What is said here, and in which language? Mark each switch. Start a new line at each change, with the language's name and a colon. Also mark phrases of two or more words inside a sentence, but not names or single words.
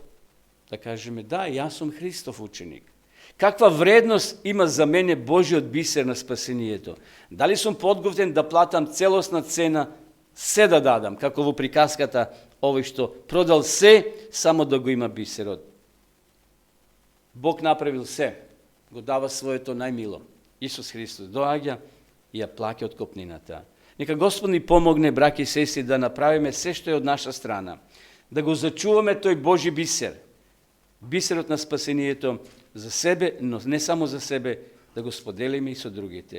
Macedonian: Да кажеме, да, јас сум Христов ученик. Каква вредност има за мене Божиот бисер на спасението? Дали сум подготвен да платам целосна цена, се да дадам, како во приказката овој што продал се, само да го има бисерот? Бог направил се, го дава своето најмило. Исус Христос доаѓа и ја плаќа откупнината. Нека Господ ни помогне, браќи и сестри, да направиме се што е од наша страна, да го зачуваме тој Божи бисер, бисерот на спасението за себе, но не само за себе, да го споделиме и со другите.